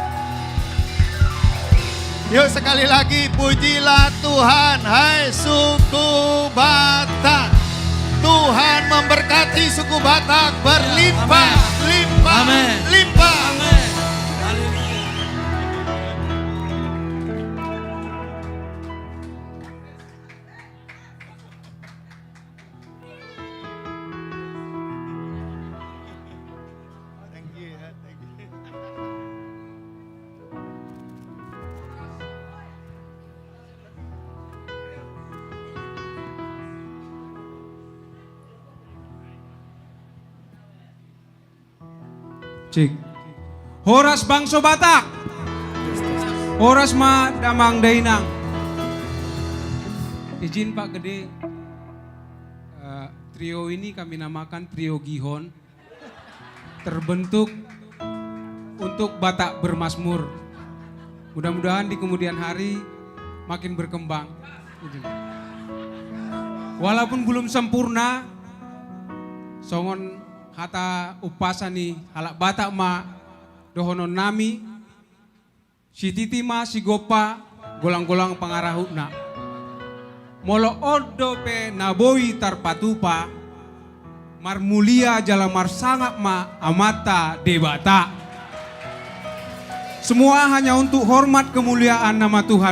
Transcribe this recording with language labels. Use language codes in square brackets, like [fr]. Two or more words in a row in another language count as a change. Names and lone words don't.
[id] Yuk sekali lagi, pujilah Tuhan hai suku Batak. Tuhan memberkati suku Batak berlimpah, limpah, Amin. limpah. Amin. Haleluya. [en] Thank you, thank you. Cik. [bbc] Horas bangso Batak. Horas ma damang dainang. [id] Izin Pak Gede, trio ini kami namakan trio Gihon. Terbentuk untuk Batak bermasmur. Mudah-mudahan di kemudian hari makin berkembang. Walaupun belum sempurna, [bbc] songon hata upasani halak Batak ma dohonon nami, si titi ma si gopa golang-golang pangarahuna. Molo odo pe naboi tarpatupa, marmulia jala marsangak ma amata debata. [id] Semua hanya untuk hormat kemuliaan nama Tuhan.